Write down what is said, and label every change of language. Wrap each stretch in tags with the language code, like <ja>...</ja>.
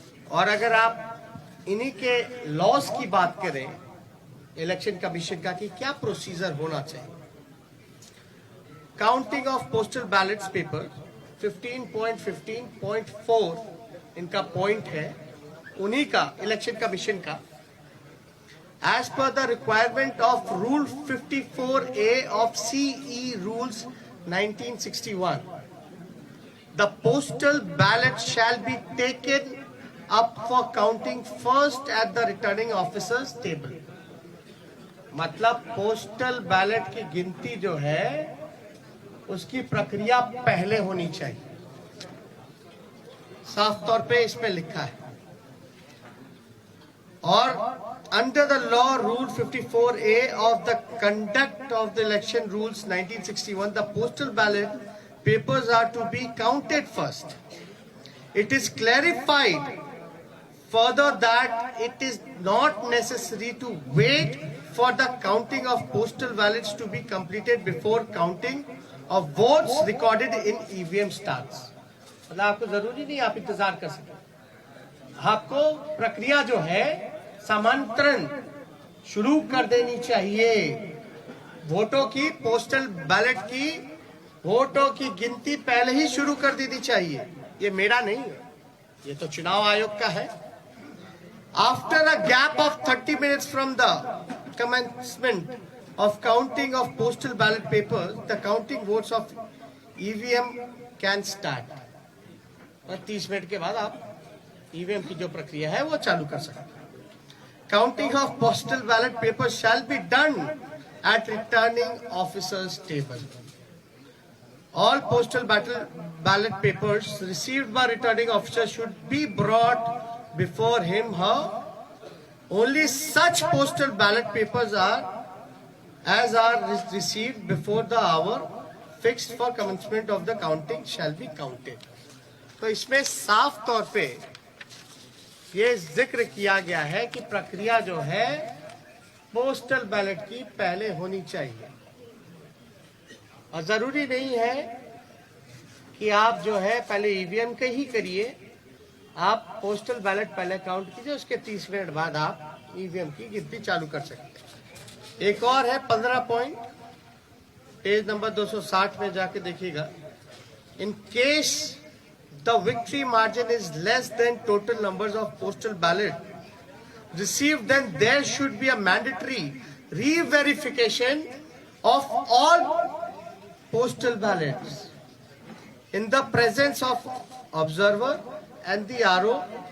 <hi>और अगर आप इन्हीं के लॉस की बात करें इलेक्शन कमीशन का कि क्या प्रोसीजर होना चाहिए,</hi> <en>counting of postal ballots paper</en> <hi>15.15.4 इनका पॉइंट है, उन्हीं का इलेक्शन कमीशन का।</hi> <en>As per the requirement of Rule 54A of CE Rules 1961, the postal ballot shall be taken up for counting first at the returning officer's table.</en> <hi>मतलब postal ballot की गिनती जो है उसकी प्रक्रिया पहले होनी चाहिए। साफ तौर पे इसमें लिखा है।</hi> <en>और under the law rule 54A of the conduct of the election rules 1961, the postal ballot papers are to be counted first. It is clarified further that it is not necessary to wait for the counting of postal ballots to be completed before counting of votes recorded in EVM starts.</en> <hi>मतलब आपको जरूरी नहीं आप इंतजार कर सकें, आपको प्रक्रिया जो है समांतरण शुरू कर देनी चाहिए। वोटों की, पोस्टल बैलेट की वोटों की गिनती पहले ही शुरू कर देनी चाहिए। ये मेरा नहीं है, ये तो चुनाव आयोग का है।</hi> <en>After a gap of 30 minutes from the commencement of counting of postal ballot papers, the counting votes of EVM can start.</en> <hi>30 minute के बाद आप ईवीएम की जो प्रक्रिया है वो चालू कर सकते हैं।</hi> <en>Counting of postal ballot papers shall be done at returning officer's table. All postal ballot papers received by returning officer should be brought before him, her. Only such postal ballot papers are received before the hour fixed for commencement of the counting shall be counted.</en> <hi>तो इसमें साफ तौर पे ये जिक्र किया गया है कि प्रक्रिया जो है पोस्टल बैलेट की पहले होनी चाहिए। और जरूरी नहीं है कि आप जो है पहले ईवीएम के ही करिए, आप पोस्टल बैलेट पहले काउंट कीजिए, उसके 30 मिनट बाद आप ईवीएम की गिनती चालू कर सकते हैं। एक और है 15 पॉइंट, पेज नंबर 260 में जाके देखिएगा।</hi> <en>In case the victory margin is less than total numbers of postal ballot received, then there should be a mandatory re-verification of all postal ballots in the presence of observer and the RO.</en>